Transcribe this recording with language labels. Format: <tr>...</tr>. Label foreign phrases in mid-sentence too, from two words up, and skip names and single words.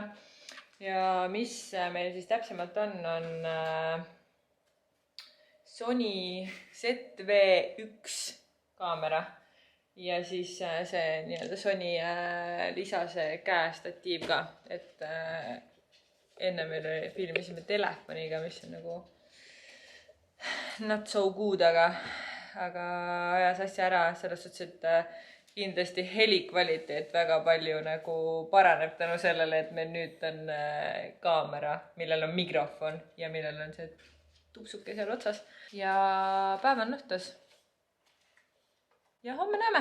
<et>Ja mis meil siis täpsemalt on Sony ZV-1 kaamera. Ja siis see nii-öelda Sony lisase käestatiiv ka. Et enne meil filmisime telefoniga, mis on nagu</et> <en>not so good,</en> <et>aga ajas asja ära selles suhtes, et kindlasti helikvaliteet väga palju nagu paraneb tänu sellele, et meil nüüd on kaamera, millel on mikrofon ja millel on see tupsuke seal otsas. Ja päev on õhtus. Ja homme näeme.</et>